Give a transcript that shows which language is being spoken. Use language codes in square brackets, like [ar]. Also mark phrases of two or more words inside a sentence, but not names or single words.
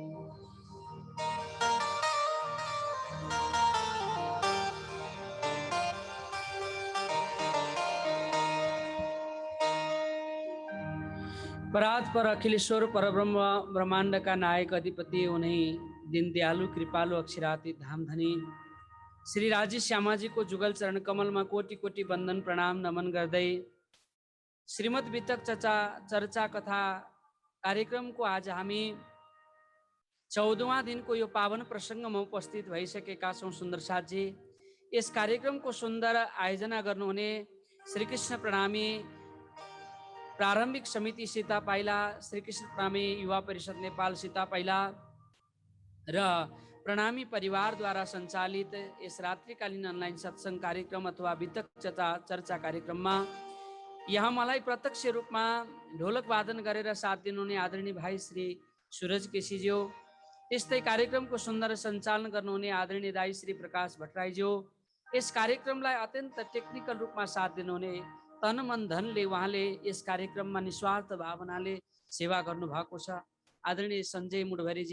[hi] परात पर अखिलेश्वर परब्रह्म ब्रह्मांड का नायक अधिपति उन्हीं दिन दयालु कृपालु अक्षरातीत धामधनी श्री राजेश श्यामा जी को जुगल चरण कमल में कोटि कोटि वंदन प्रणाम नमन [ne] गर्दै श्रीमद् वितक चर्चा कथा कार्यक्रम को आज हामी 14वां दिन को यो पावन प्रसंग में उपस्थित भइसकेका छौं। सुन्दर साथ जी, [hi] इस कार्यक्रम [ne] को सुंदर आयोजना गर्नुहुने श्री कृष्ण प्रणामी प्रारंभिक समिति सीता पाइला, श्री कृष्ण प्रेमी युवा परिषद नेपाल सीता पाइला र प्रणामी परिवारद्वारा सञ्चालित यस रात्रिकालीन अनलाइन सत्सङ्ग कार्यक्रम अथवा वितक चर्चा कार्यक्रममा यहाँ मलाई प्रत्यक्ष रूपमा ढोलक वादन गरेर साथ दिनुहुने आदरणीय भाइ श्री सूरज केसीज्यू, त्यस्तै कार्यक्रमको सुन्दर सञ्चालन गर्नुहुने आदरणीय दाइ श्री प्रकाश भट्टराईज्यू, यस कार्यक्रमलाई अत्यन्त टेक्निकल रूपमा साथ दिनुहुने तन मन धनले उहाँले यस कार्यक्रममा निस्वार्थ भावनाले सेवा गर्नुभएको छ आदरणीय सञ्जय मुडभरीजी।